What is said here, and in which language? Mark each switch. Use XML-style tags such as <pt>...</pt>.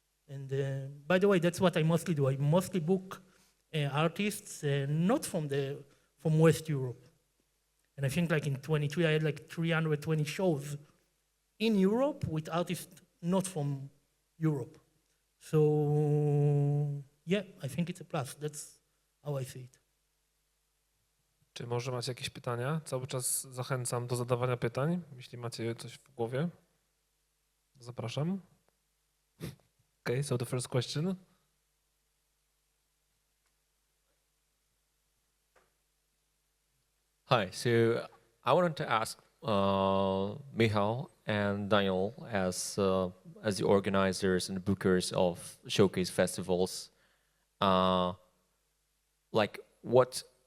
<en>And by the way, that's what I mostly do. I mostly book artists not from West Europe. And I think like in 23, I had like 320 shows in Europe with artists not from Europe. So yeah, I think it's a plus. That's how I see it.</en> <pl>Czy może macie jakieś pytania? Cały czas zachęcam do zadawania pytań. Jeśli macie coś w głowie, zapraszam.</pl> <en>Okay, so the first question. Hi, so I wanted to ask Michał and Daniel, as the organizers and bookers of showcase festivals, like what</en>